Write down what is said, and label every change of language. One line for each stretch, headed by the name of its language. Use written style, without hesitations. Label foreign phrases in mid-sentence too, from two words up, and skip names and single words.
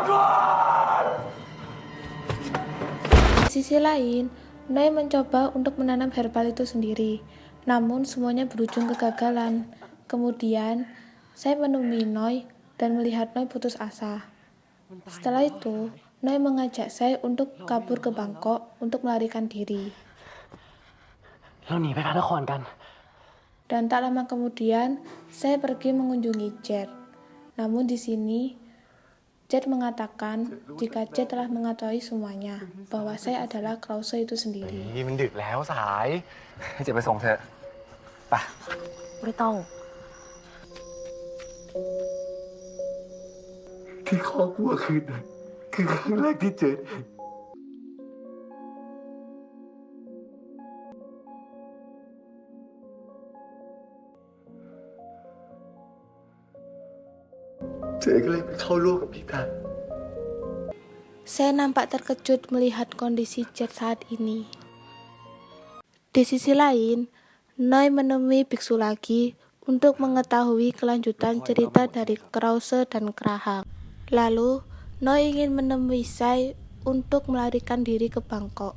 Indonesian: Di sisi lain, Noi mencoba untuk menanam herbal itu sendiri, namun semuanya berujung kegagalan. Kemudian, saya menemui Noi dan melihat Noi putus asa. Setelah itu, Noi mengajak saya untuk kabur ke Bangkok untuk melarikan diri.
Thai: เราหนีไปพระนครกัน
Indonesian: Dan tak lama kemudian, saya pergi mengunjungi Jet. Namun di sini, Jet mengatakan jika Jet telah mengetahui semuanya, bahwa saya adalah Krause itu sendiri.
Thai: นี่มันดึกแล้วสาย เจะไปส่งเธอะไป ไม่ต้อง ที่คอกวัวคืนนั้นคือครั้งแรกที่เจอ เจอก็เลยไปเข้าร่วมกับพี่ทัน
Indonesian: Saya nampak terkejut melihat kondisi Jet saat ini. Di sisi lain, Noi menemui biksu lagi untuk mengetahui kelanjutan cerita dari Krause dan Krahang. Lalu, Noi ingin menemui Sai untuk melarikan diri ke Bangkok.